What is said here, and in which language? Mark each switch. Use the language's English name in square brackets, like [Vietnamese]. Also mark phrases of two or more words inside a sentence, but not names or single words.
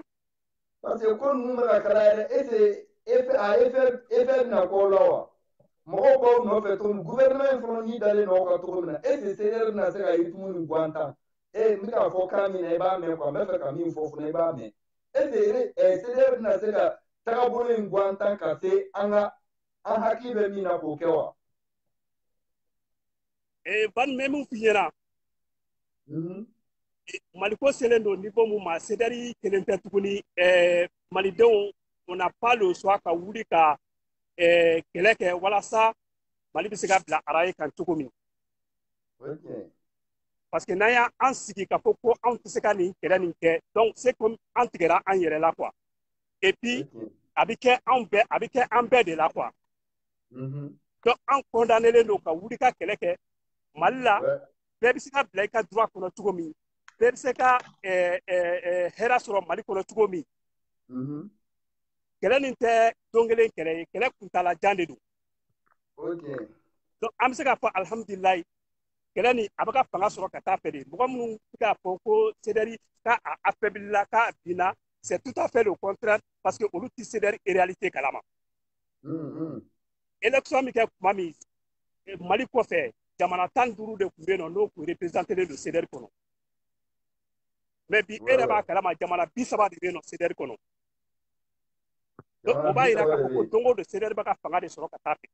[French] parce que [Bambara] ko ninnu bɛ ka kala yɛrɛ EFR bɛna k'aw la wa mɔgɔw b'aw nɔfɛ cogo min gouvernement in fana n'i dalen don aw kan cogo min na CDR bɛna se ka yiritungu ni Guantan n bɛ k'a fɔ kan min na i b'a mɛn quoi n bɛ fɛ ka min fɔ fana i b'a mɛn CDR bɛna se ka tagabolo in Guantan ka se an hakili bɛ min na k'o kɛ wa. Ban mɛ min f'i ɲɛna Maliko selen don niveau mun ma CDR kelen tɛ tuguni malidenw [French] on n'a pas le choix [Bambara] ka wuli ka kɛlɛ kɛ walasa Mali bɛ se ka bila ara ye kan cogo min. [French] Parce que [Bambara] n'an y'an sigi ka fɔ ko anw tɛ se ka nin kɛlɛ nin kɛ [French] donc c'est comme [Bambara] an tigɛra an yɛrɛ la [French] quoi et puis [Bambara] a bɛ kɛ an bɛɛ de la quoi. Donc an condamné don ka wuli ka kɛlɛ kɛ Mali la bɛɛ bɛ se ka bila i ka droit kɔnɔ cogo min bɛɛ bɛ se ka hɛrɛ sɔrɔ Mali kɔnɔ cogo min. Kɛlɛ nin tɛ don kelen kɛlɛ ye kɛlɛ kuntalajan de don. Donc an bɛ se k'a fɔ alhamdulilayi kɛlɛ nin a bɛ ka fanga sɔrɔ ka taa fɛ de mɔgɔ minnu bɛ k'a fɔ ko CDR k'a affaiblira k'a binna [French] c'est tout à fait le contraire parce que [Bambara] olu tɛ CDR réalité kalama. Élection min kɛ kuma min Mali kɔfɛ jamana 15 de tun bɛ yen nɔ n'o tun représenté don CDR kɔnɔ mais bi e yɛrɛ b'a kalama jamana 30 de bɛ yen nɔ CDR kɔnɔ. Donc o b'a yira k'a fɔ ko don o don CDR bɛ ka fanga de sɔrɔ ka taa fɛ.